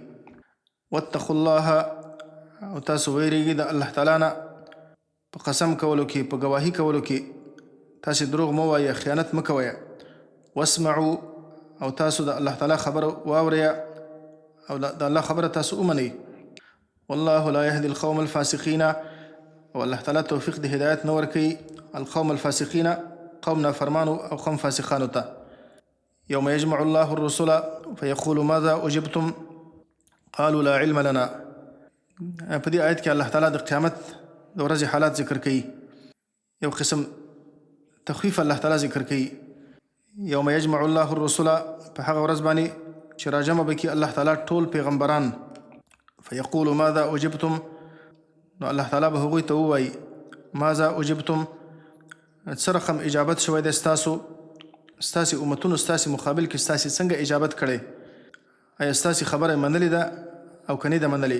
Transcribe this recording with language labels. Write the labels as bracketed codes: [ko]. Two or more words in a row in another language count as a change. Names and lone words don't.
[ar] واتقوا الله، [ps] او تاسو ویرېږئ د الله تعالی نه په قسم کولو کې، په ګواهي کولو کې. تاسو دروغ مه وایه، خیانت مه کوئ. واسمعوا، او تاسو د الله تعالی خبره واورئ او د الله خبره تاسو ومنئ. [ar] والله لا يهدي القوم الفاسقين، [ps] او الله تعالی توفیق د هدایت نه ورکوي [ar] القوم الفاسقین، [ps] قوم نافرمانو او قوم فاسقانو ته. [ar] یوم یجمع الله الرسل فیقول ماذا اجبتم قالوا لا علم لنا. [ps] په دې آیت کې الله تعالی د قیامت د ورځې حالات ذکر کوي. یو قسم تخفیف الله تعالی ذکر کوي. [ar] یوم یجمع الله الرسل، [ps] په هغه ورځ باندې چې راجمع به کړي الله تعالی ټول پیغمبران. [ar] فیقول ماذا اجبتم، [ps] نو الله تعالی به هغوی ته ووایي [ar] ماذا اجبتم، [ps] څه رقم اجابت شوی دی ستاسو، ستاسې امتونو ستاسې مقابل کې ستاسې څنګه اجابت کړی، آیا ستاسې خبره منلې ده او که نه ده منلې.